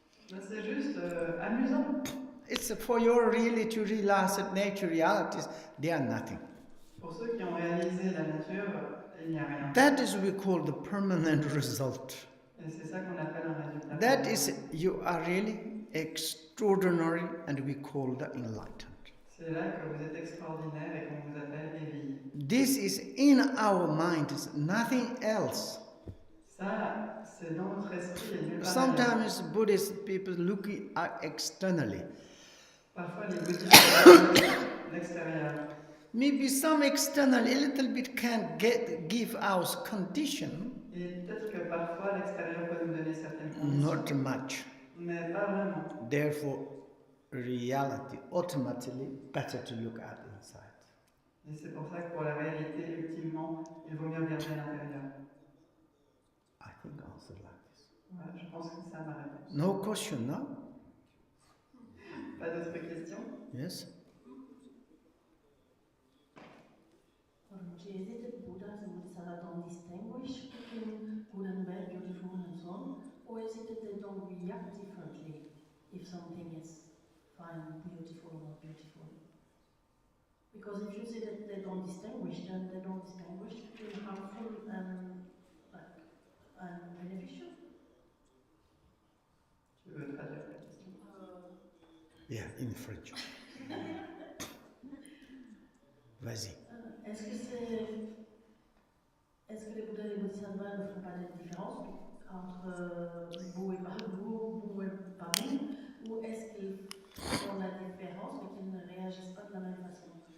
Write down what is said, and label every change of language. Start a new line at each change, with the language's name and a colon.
French: Mais c'est juste amusant.
English: It's for your really to realize that nature realities, they are nothing.
French: Pour ceux qui ont réalisé la nature, il n'y a rien.
English: That is what we call the permanent result.
French: Et c'est ça qu'on appelle un résultat.
English: That is, you are really extraordinary, and we call the enlightened.
French: C'est là que vous êtes extraordinaire et qu'on vous appelle éveillé.
English: This is in our mind, it's nothing else.
French: Ça, c'est dans notre esprit et nulle part
English: Sometimes
French: ailleurs.
English: Buddhist people look at externally.
French: Parfois, les bouddhistes regardent l'extérieur.
English: Maybe some external, a little bit can give us condition,
French: Et peut-être que parfois, l'extérieur peut nous donner certaines conditions.
English: not much.
French: Mais pas vraiment.
English: Therefore, reality, ultimately, better to look at inside.
French: Et c'est pour ça que pour la réalité, ultimement, il vaut mieux regarder à l'intérieur.
English: I think answer like this.
French: Voilà, je pense que c'est ça ma réponse.
English: No question, no?
French: Pas d'autres questions?
English: Yes? Is it that Buddhas and Bodhisattvas don't distinguish between good and bad, beautiful and so on? Or is it that they don't react differently if something is fine, beautiful or not beautiful? Because if you say that they don't distinguish, then they don't distinguish between harmful and beneficial.
French: Tu veux traduire la question?
English: Yeah, in French.
French: Vas-y. Est-ce que les Bouddhas et les Bodhisattvas ne font pas de différence entre beau et pas beau, bon et pas bon, ou est-ce qu'ils font la différence mais qu'ils ne réagissent pas de la même façon?